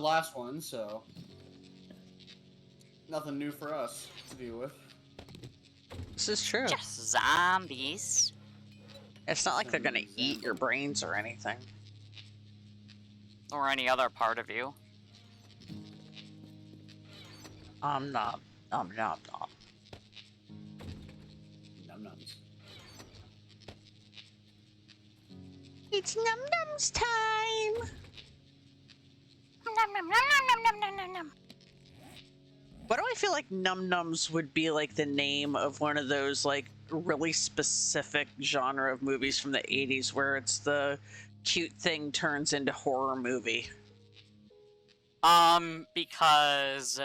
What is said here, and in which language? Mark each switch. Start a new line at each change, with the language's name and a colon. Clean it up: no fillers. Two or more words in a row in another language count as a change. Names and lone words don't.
English: the last one, so nothing new for us to deal with. This is true. Just zombies. It's not like they're gonna Some eat your brains or anything. Or any other part of you. Nom nom nom nom. Num-nums. It's num nums time. Nom, nom, nom, nom, nom, nom, nom, nom. Why do I feel like Num Nums would be like the name of one of those like really specific genre of movies from the 80s where it's the cute thing turns into horror movie? Because